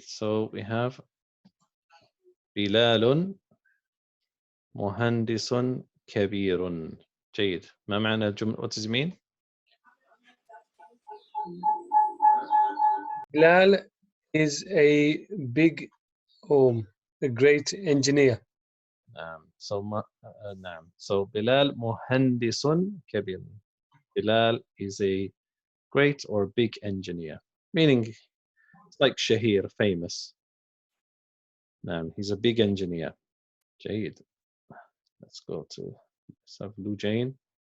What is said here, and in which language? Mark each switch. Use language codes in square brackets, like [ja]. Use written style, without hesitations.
[en] So we have [ar] بلال مهندس كبير. جيد. ما معنى الجملة؟ [en] What does it mean? بلال is a big a great engineer. [ar] نعم. [en] So [ar] نعم. [en] So [ar] بلال مهندس كبير. [en] Bilal is a great or big engineer, meaning it's like Shahir, famous. He's a big engineer. [ar] جيد. [en] Let's go to let's have Lou Jane.